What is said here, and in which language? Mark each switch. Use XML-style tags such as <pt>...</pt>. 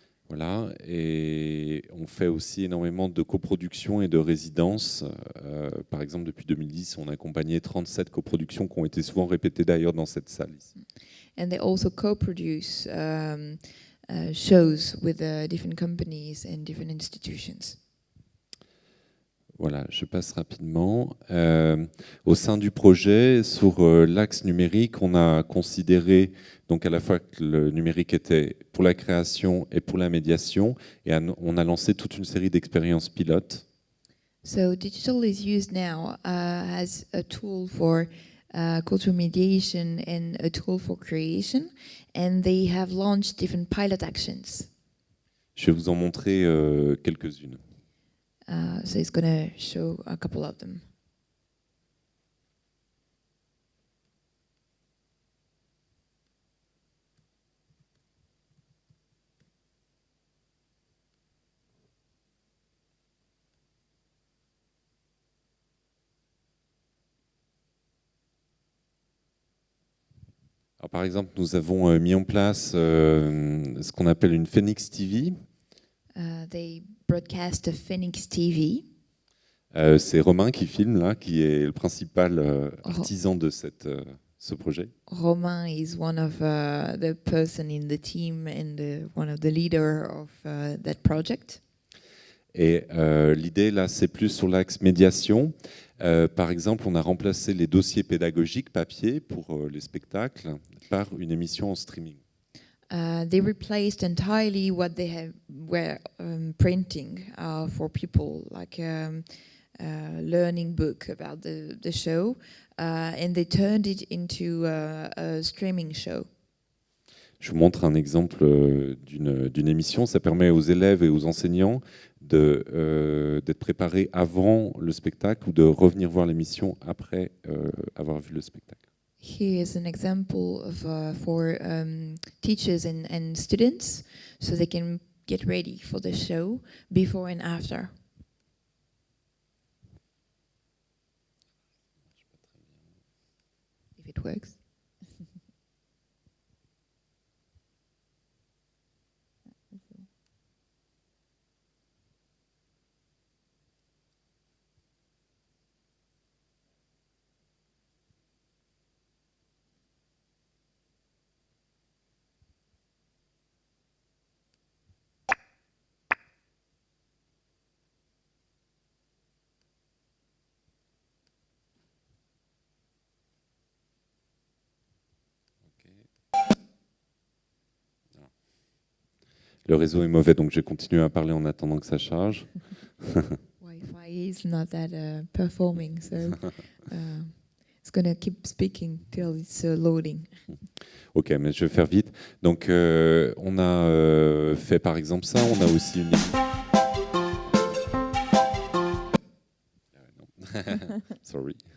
<fr>Voilà, et on fait aussi énormément de coproductions et de résidences. Par exemple, depuis 2010, on a accompagné 37 coproductions qui ont été souvent répétées d'ailleurs dans cette salle ici.</fr> <en>And they also co-produce shows with different companies and different institutions.</en> <fr>Voilà, je passe rapidement. Au sein du projet, sur l'axe numérique, on a considéré donc à la fois que le numérique était pour la création et pour la médiation, et on a lancé toute une série d'expériences pilotes.</fr> <en>So digital is used now as a tool for cultural mediation and a tool for creation, and they have launched different pilot actions.</en> <fr>Je vais vous en montrer quelques-unes.</fr> <en>So it's going to show a couple of them.</en> <fr>Alors, par exemple, nous avons mis en place ce qu'on appelle une Phoenix TV.</fr> <en>They broadcast a Phoenix TV.</en> <fr>C'est Romain qui filme là, qui est le principal artisan de ce projet.</fr> <en>Romain is one of the person in the team and one of the leader of that project.</en> <fr>Et l'idée là, c'est plus sur l'axe médiation. Par exemple, on a remplacé les dossiers pédagogiques papier pour les spectacles par une émission en streaming.</fr> <en>They replaced entirely what they were printing for people, like learning book about the show, and they turned it into a streaming show.</en> <fr>Je vous montre un exemple d'une émission. Ça permet aux élèves et aux enseignants d'être préparés avant le spectacle ou de revenir voir l'émission après avoir vu le spectacle.</fr> <en>Here is an example of for teachers and students, so they can get ready for the show before and after. If it works.</en> <fr>Le réseau est mauvais, donc je vais continuer à parler en attendant que ça charge.</fr> <en>Wi-Fi is not that performing, so it's going to keep speaking till it's loading.</en> <fr>Ok, mais je vais faire vite. Donc, on a fait par exemple ça. On a aussi une...</fr> <en>Sorry.</en>